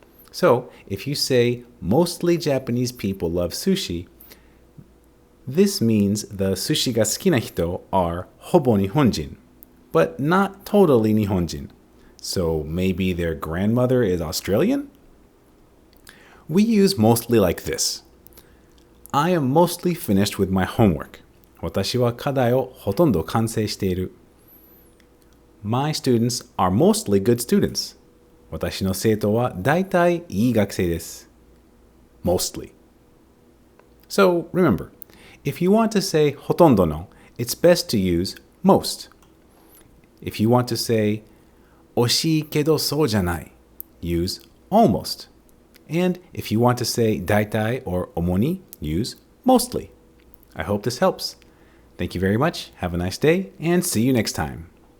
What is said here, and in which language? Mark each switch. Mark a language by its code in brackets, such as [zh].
[en] So, if you say mostly Japanese people love sushi, this means the sushi [ja] が好きな人 [en] are [ja] ほぼ日本人, [en] but not totally 日本人. So maybe their grandmother is Australian? We use mostly like this. I am mostly finished with my homework. [ja] 私は課題をほとんど完成している. [en] My students are mostly good students. [ja] 私の生徒は大体いい学生です. [en] Mostly. So remember, if you want to say [ja] ほとんどの, [en] it's best to use most. If you want to say [ja] 惜しいけどそうじゃない, [en] use almost. And if you want to say [ja] 大体 [en] or [ja] 主に, [en] use mostly. I hope this helps. Thank you very much. Have a nice day and see you next time.